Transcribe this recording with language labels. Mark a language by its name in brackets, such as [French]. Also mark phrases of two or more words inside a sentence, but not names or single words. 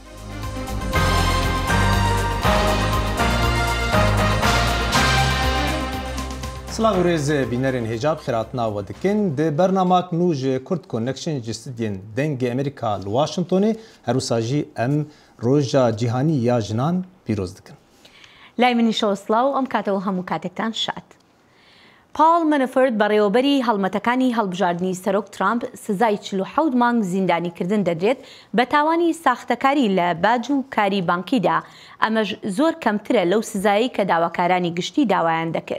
[Kurdish] Silav û rêz bînerên hêja xêratina we dikin di bernamak nû ji Kurd Connection ji stûdyên dengê Amerîka li Washingtonê her wisa jî em roja cîhanî ya jinan pîroz dikin. [Central Kurdish] لای منیشەوە سڵاو ئەم کاتەوە هەموو کاتێکتان شاد. پاڵ مەنەفۆرت بەڕێوەبەری هەڵمەتەکانی هەڵبژاردننی سەرۆک ترامپ سزای 47 مانگ زیندانیکردن دەدرێت بە تاوانی ساختەکاری لە باج و کاری بانکیدا، ئەمەش زۆر کەمترە لەو سزایی کە داواکارانی گشتی داوایان دەکرد.